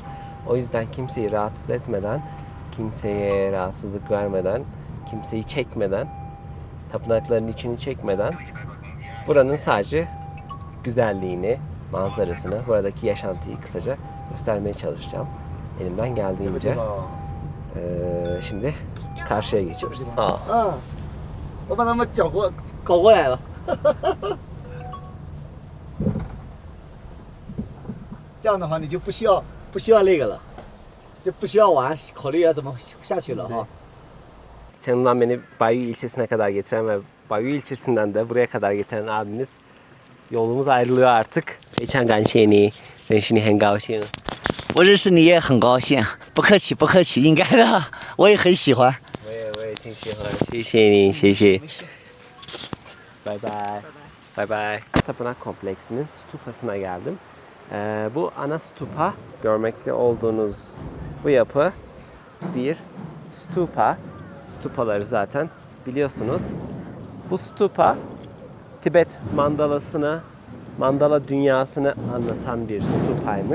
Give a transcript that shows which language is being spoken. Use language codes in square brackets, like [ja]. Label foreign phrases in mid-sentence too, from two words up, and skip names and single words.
[tr] O yüzden kimseyi rahatsız etmeden, kimseye rahatsızlık vermeden, kimseyi çekmeden, tapınakların içini çekmeden buranın sadece güzelliğini, manzarasını, buradaki yaşantıyı kısaca göstermeye çalışacağım. Elimden geldiğince. Şimdi karşıya geçiyoruz. [zh] 啊，我把他们搞过来了。这样的话，你就不需要那个了，就不需要考虑要怎么下去了哈。 [tr] Çanlı'dan beni Bayu ilçesine kadar getiren ve Bayu ilçesinden de buraya kadar getiren abimiz, yolumuz ayrılıyor artık. [zh] 非常感谢你，认识你很高兴。我认识你也很高兴，不客气不客气，应该的，我也很喜欢。我也挺喜欢，谢谢你，谢谢。 [en] Bye bye. Bye bye. [tr] Tapınak kompleksinin stupasına geldim. Bu ana stupa, görmekte olduğunuz bu yapı bir stupa. Stupaları zaten biliyorsunuz. Bu stupa Tibet mandalasını, mandala dünyasını anlatan bir stupaymış.